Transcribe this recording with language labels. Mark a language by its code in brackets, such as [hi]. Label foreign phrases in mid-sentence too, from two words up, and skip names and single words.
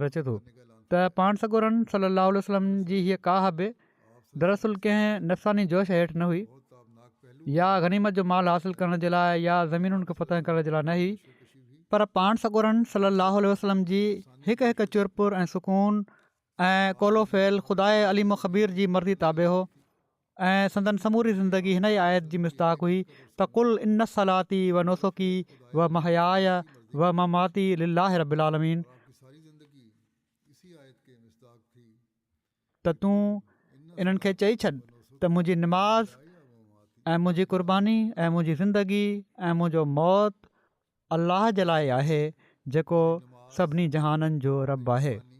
[sd] अचे थो त पाण सॻोरन [ar] صلاه وسلم [sd] जी हीअ काह बि दरअसल कंहिं नफ़सानी जोश हेठि न हुई या गनीमत जो माल हासिलु करण जे लाइ या ज़मीनुनि खे फतह करण जे लाइ न हुई, पर पाण सॻोरन [ar] صلاه وسلم [sd] जी हिकु हिकु चुरपुर ऐं सुकून ऐं कोलो फ़ैल ख़ुदा अलीम ख़बीर जी मर्ज़ी ताबे हो ऐं संदन समूरी ज़िंदगी हिन ई आयत जी मिस्ताक हुई त [ar] قل إن صلاتي و نسكي و محياي و مماتي لله رب العالمين, [sd] त तूं इन्हनि खे चई छॾ त मुंहिंजी निमाज़ ऐं मुंहिंजी क़ुर्बानी ऐं मुंहिंजी ज़िंदगी ऐं मुंहिंजो मौत अलाह जे लाइ आहे जेको सभिनी जहाननि जो रब आहे।